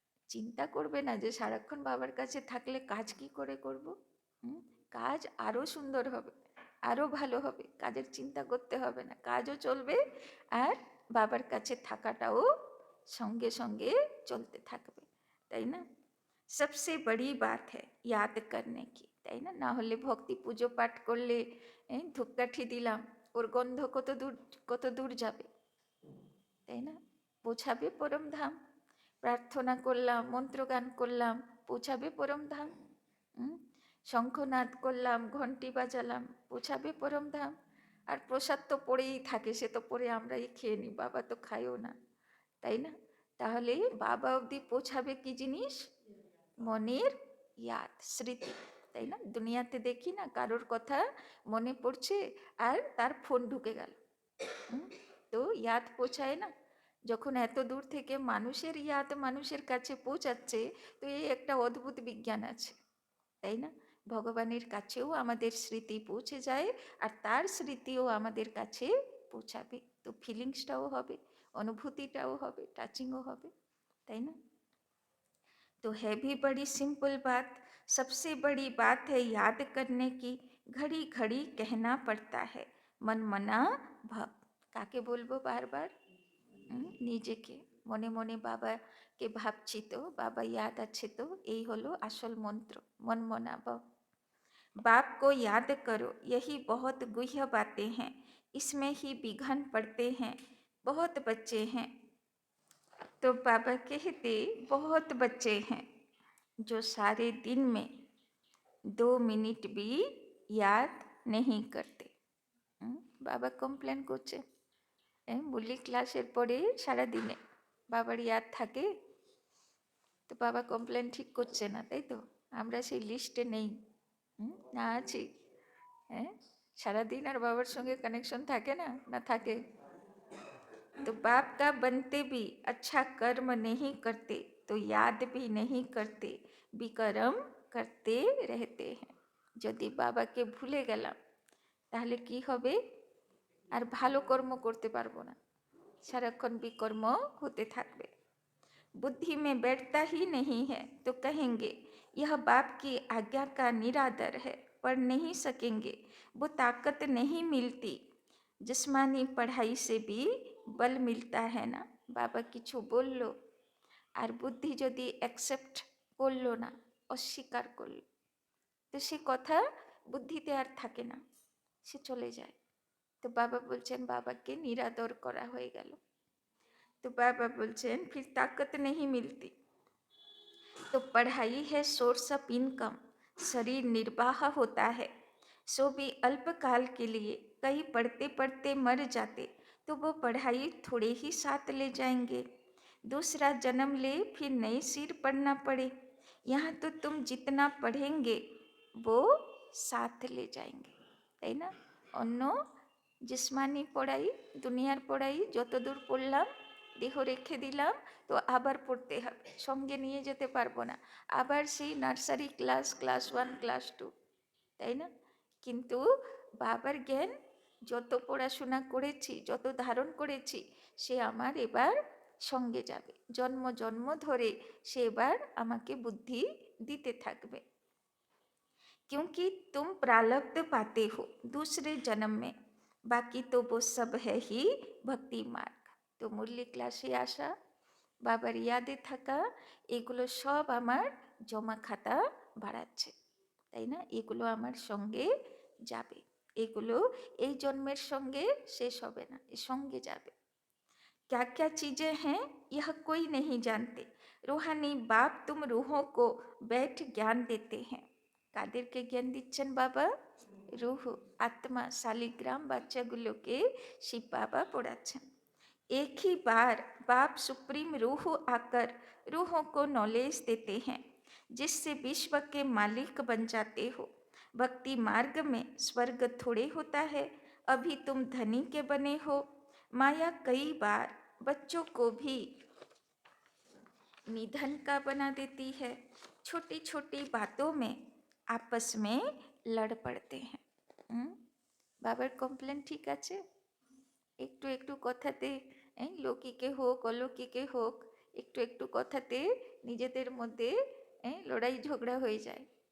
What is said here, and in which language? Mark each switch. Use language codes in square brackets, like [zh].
[bn] চিন্তা করবে না যে সারাক্ষণ বাবার কাছে থাকলে কাজ কি করে করব। কাজ আরও সুন্দর হবে, আরও ভালো হবে, কাজের চিন্তা করতে হবে না, কাজও চলবে আর বাবার কাছে থাকাটাও সঙ্গে সঙ্গে চলতে থাকবে, তাই না? [hi] सबसे बड़ी बात है याद करने की, [bn] তাই না? না হলে ভক্তি পুজো পাঠ করলে ধূপকাঠি দিলাম, ওর গন্ধ কত দূর যাবে, তাই না? পৌঁছাবে পরম ধাম। প্রার্থনা করলাম, মন্ত্রগান করলাম, পৌঁছাবে পরম ধাম। শঙ্খনাদ করলাম, ঘন্টি বাজালাম, পৌঁছাবে পরম ধাম। আর প্রসাদ তো পড়েই থাকে, সে তো পড়ে আমরাই খেয়ে নিই, বাবা তো খায়ও না, তাই না? তাহলে বাবা অবধি পৌঁছাবে কি জিনিস? মনের ইয়াদ, স্মৃতি, তাই না? দুনিয়াতে দেখি না কারোর কথা মনে পড়ছে আর তার ফোন ঢুকে গেল, তো ইয়াদ পৌঁছায় না। যখন এত দূর থেকে মানুষের ইয়াদ মানুষের কাছে পৌঁছাচ্ছে, তো এই একটা অদ্ভুত বিজ্ঞান আছে, তাই না? ভগবানের কাছেও আমাদের স্মৃতি পৌঁছে যায় আর তার স্মৃতিও আমাদের কাছে পৌঁছাবে, তো ফিলিংসটাও হবে, অনুভূতিটাও হবে, টাচিংও হবে, তাই না? [hi] तो है भी बड़ी सिंपल बात, सबसे बड़ी बात है याद करने की, घड़ी घड़ी कहना पड़ता है मन मना भव। [bn] কাকে বলবো বারবার? নিজেকে মনে মনে বাবাকে ভাবছি তো, বাবা ইয়াদ আছে তো, এই হলো আসল মন্ত্র, মন মনা ভব। [hi] बाप को याद करो, यही बहुत गुह्य बातें हैं, इसमें ही विघन पड़ते हैं बहुत बच्चे हैं। तो बाबा कहते बहुत बच्चे हैं जो सारे दिन में 2 मिनट भी याद नहीं करते। [bn] বাবা কমপ্লেন করছে, মুরলি ক্লাসের পরে সারাদিনে বাবার ইয়াদ থাকে, তো বাবা কমপ্লেন ঠিক করছে না, তাই তো? আমরা সেই লিস্টে নেই, না আছি? হ্যাঁ, সারাদিন আর বাবার সঙ্গে কানেকশন থাকে না, না থাকে? [hi] तो बाप का बनते भी अच्छा कर्म नहीं करते तो याद भी नहीं करते, विकर्म करते रहते हैं। [bn] যদি বাবাকে ভুলে গেলাম তাহলে কি হবে? আর ভালো কর্ম করতে পারবো না, সারাক্ষণ বিকর্ম হতে থাকবে। [hi] बुद्धि में बैठता ही नहीं है तो कहेंगे यह बाप की आज्ञा का निरादर है, पढ़ नहीं सकेंगे, वो ताकत नहीं मिलती, जिस्मानी पढ़ाई से भी बल मिलता है ना। [bn] বাবা কিছু বলল আর বুদ্ধি যদি অ্যাকসেপ্ট করলো না, অস্বীকার করলো, তো সে কথা বুদ্ধিতে আর থাকে না, সে চলে যায়, তো বাবা বলছেন বাবাকে নিরাদর করা হয়ে গেল। [hi] तो बाबा बोलছেন फिर ताकत नहीं मिलती, तो पढ़ाई है सोर्स ऑफ इनकम, शरीर निर्वाह होता है, सो भी अल्पकाल के लिए। कई पढ़ते पढ़ते मर जाते तो वो पढ़ाई थोड़े ही साथ ले जाएंगे, दूसरा जन्म ले फिर नए सिर पढ़ना पड़े। यहाँ तो तुम जितना पढ़ेंगे वो साथ ले जाएंगे, [bn] তাই না? অন্য জিসমানি পড়াই, দুনিয়ার পড়াই যতদূর পড়লাম দেহ রেখে দিলাম, তো আবার পড়তে হবে, সঙ্গে নিয়ে যেতে পারবো না, আবার সেই নার্সারি ক্লাস, ক্লাস 1, ক্লাস 2, তাই না? কিন্তু বাবার জ্ঞান যত পড়াশোনা করেছি, যত ধারণ করেছি, সে আমার এবার সঙ্গে যাবে, জন্ম জন্ম ধরে সে এবার আমাকে বুদ্ধি দিতে থাকবে। [hi] क्योंकि तुम प्रारब्ध पाते हो दूसरे जन्म में, बाकी तो वो सब है ही भक्ति मार्ग। [bn] তো মুরলি ক্লাসে আসা, বাবার ইয়াদে থাকা, এগুলো সব আমার জমা খাতা বাড়াচ্ছে, তাই না? এগুলো আমার সঙ্গে যাবে, এগুলো এই জন্মের সঙ্গে শেষ হবে না, এর সঙ্গে যাবে। [hi] क्या क्या चीज़ें हैं यह कोई नहीं जानते, रूहानी बाप तुम रूहों को बैठ ज्ञान देते हैं। [bn] কাদেরকে জ্ঞান দিচ্ছেন বাবা? রুহ, আত্মা, শালিগ্রাম বাচ্চাগুলোকে শিব বাবা পড়াচ্ছেন। [hi] एक ही बार बाप सुप्रीम रूह आकर रूहों को नॉलेज देते हैं, जिससे विश्व के मालिक बन जाते हो। भक्ति मार्ग में स्वर्ग थोड़े होता है, अभी तुम धनी के बने हो। माया कई बार बच्चों को भी निधन का बना देती है, छोटी छोटी बातों में आपस में लड़ पड़ते हैं। [bn] বাবার কমপ্লেন ঠিক আছে? একটু একটু কথাতে, লৌকিকে হোক অলৌকিকে হোক, একটু একটু কথাতে নিজেদের মধ্যে লড়াই ঝগড়া হয়ে যায়।